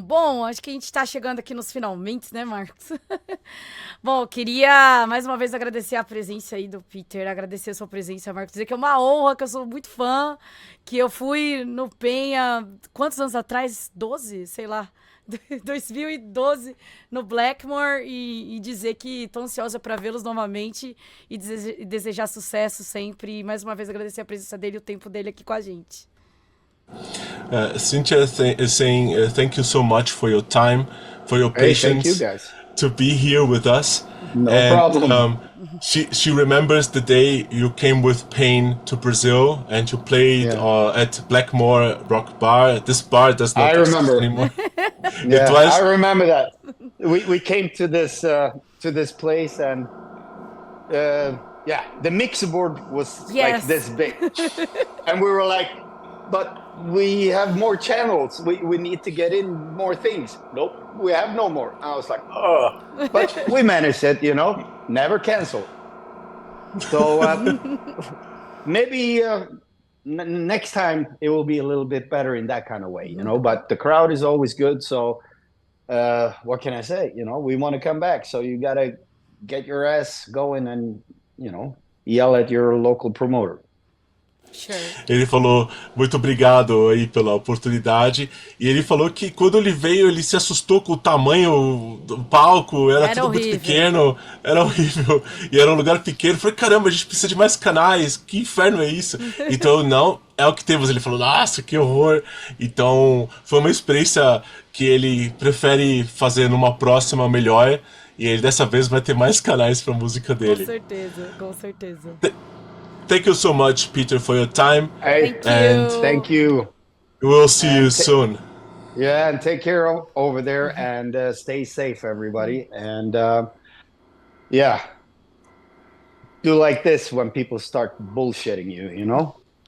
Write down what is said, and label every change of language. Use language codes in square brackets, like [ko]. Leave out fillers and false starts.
[pt] Bom, acho que a gente está chegando aqui nos finalmente, né, Marcos? Bom, eu queria mais uma vez agradecer a presença aí do Peter, agradecer a sua presença, Marcos, dizer que é uma honra, que eu sou muito fã, que eu fui no Penha, quantos anos atrás? 12? Sei lá. 2012 no Blackmore e dizer que estou ansiosa para vê-los novamente e desejar sucesso sempre. E mais uma vez agradecer a presença dele e o tempo dele aqui com a gente. [en] Cynthia is saying thank you so much for your time, for your patience, thank you guys. To be here with us. No problem. She remembers the day you came with Pain to Brazil and you played at Blackmore Rock Bar. This bar does not exist anymore. I remember that. We came to this place and the mixer board was like this big, and we were like, but we have more channels. We need to get in more things. Nope, we have no more. I was like, oh, but we managed it, never cancel. So maybe next time it will be a little bit better in that kind of way, but the crowd is always good. So what can I say? We want to come back. So you got to get your ass going and, yell at your local promoter. Sure. [pt] Ele falou muito obrigado aí pela oportunidade e ele falou que quando ele veio ele se assustou com o tamanho do palco, era tudo horrível. Muito pequeno, era horrível e era um lugar pequeno. Eu falei, caramba, a gente precisa de mais canais, que inferno é isso? Então não, é o que temos. Ele falou, nossa, que horror. Então foi uma experiência que ele prefere fazer numa próxima melhor e ele dessa vez vai ter mais canais pra música dele. Com certeza, com certeza. [en] thank you so much, Peter, for your time. Hey, Thank And you. thank you. We'll see you soon. Yeah, and take care over there and stay safe, everybody. And yeah, do like this when people start bullshitting you, you know?